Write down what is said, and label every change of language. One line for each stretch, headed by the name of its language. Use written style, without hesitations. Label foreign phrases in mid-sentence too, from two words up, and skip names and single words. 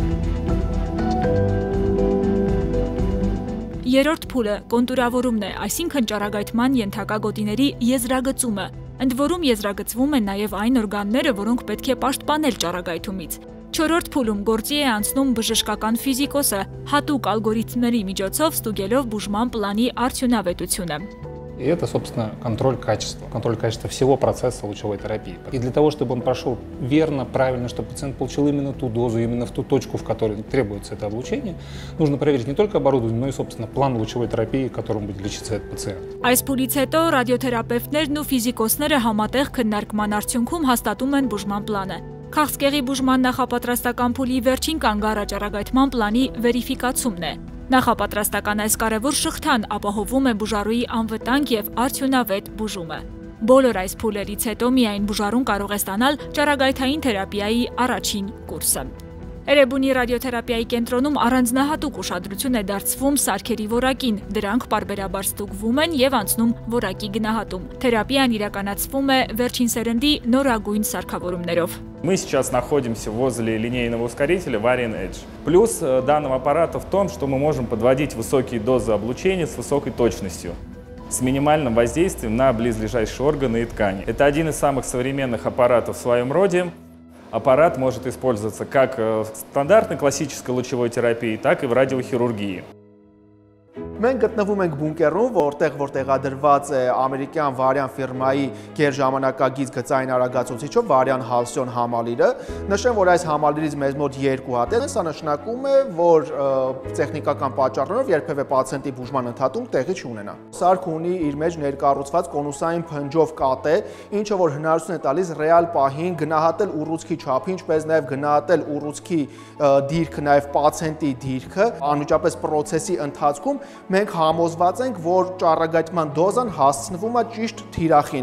Armenian: Երրորդ փուլը կոնտուրավորումն է, այսինքն ճառագայթման ենթակա գոտիների եզրագծումը, ընդ որում եզրագծվում են նաև այն օրգանները, որոնք պետք է պաշտպանել ճառագայթումից։ Չորրորդ փուլում գործի է անցնում բժշկական ֆիզիկոսը, հատուկ ալգորիթմների միջոցով ստուգելով բուժման պլանի արդյունավետությունը։
Russian: И это, собственно, контроль качества всего процесса лучевой терапии. И для того, чтобы он прошел верно, правильно, чтобы пациент получил именно ту дозу, именно в ту точку, в которой требуется это облучение, нужно проверить не только оборудование, но и, собственно, план лучевой терапии, которым будет лечиться этот пациент.
Armenian: Այս փուլից հետո ռադիոթերապևտներն ու ֆիզիկոսները համատեղ քննարկման արդյունքում հաստատում են բուժման պլանը։ Քաղցկեղի բուժման նախապատրաստական փուլի վերջին կանգ ճառագայթման պլանի վերիֆիկացումն է։ Նախապատրաստական այս կարևոր շղթան ապահովում է բուժառուի անվտանգ եւ արդյունավետ բուժումը։ Բոլոր այս փուլերից հետո միայն բուժառուն կարող է ստանալ ճառագայթային թերապիայի առաջին կուրսը։ Էրեբունի ռադիոթերապիայի կենտրոնում առանձնահատուկ ուշադրություն է դարձվում սարքերի որակին, դրանք պարբերաբար ստուգվում են եւ անցնում որակի գնահատում։ Թերապիան իրականացվում է վերջին սերնդի նորագույն սարքավորումներով։
Russian: Мы сейчас находимся возле линейного ускорителя Varian Edge. Плюс данного аппарата в том, что мы можем подводить высокие дозы облучения с высокой точностью, с минимальным воздействием на близлежащие органы и ткани. Это один из самых современных аппаратов в своем роде. Аппарат может использоваться как в стандартной классической лучевой терапии, так и в радиохирургии.
Armenian: Մենք գտնվում ենք բունկերում, որտեղ տեղադրված է ամերիկյան Varian ֆիրմայի գերժամանակագից գծային արագացուցիչով Varian Halcyon համալիրը։ Նշեմ, որ այս համալիրից մեզ մոտ 2 հատ է, սա նշանակում է, որ տեխնիկական պատճառներով երբևէ պացիենտի բուժման ընթացքում տեղի չունենա։ Սարքը ունի իր մեջ ներկառուցված կոնուսային փնջով կատե, ինչը որ հնարավորություն է տալիս ռեալ պահին գնահատել ուռուցքի չափը, ինչպես նաև գնահատել ուռուցքի դիրքը, նաև պացիենտի դիրքը, անմիջապես process-ի ընթացքում մենք համոզված ենք, որ ճառագայթման դոզան հասցնվում է ճիշտ թիրախին։